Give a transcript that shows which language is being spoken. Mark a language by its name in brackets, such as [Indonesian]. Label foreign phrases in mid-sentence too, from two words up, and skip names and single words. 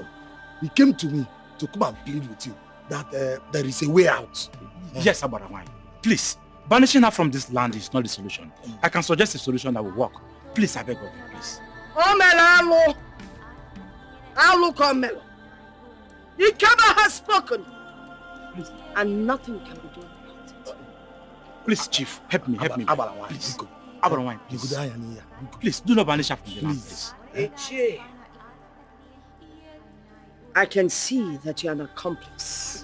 [English] He came to me to come and plead with you that there is a way out. Yes, Abarawan. Please, banishing her from this land is not the solution. I can suggest a solution that will work. Please, I beg of you, please. Omelo, Omelo. Ikaba has spoken. Please. And nothing can be done about it. Please, Chief, help me. Abarawan, Please. go. Abarawan, please, do not banish her from the land, please. Eche, I can see that you're an accomplice.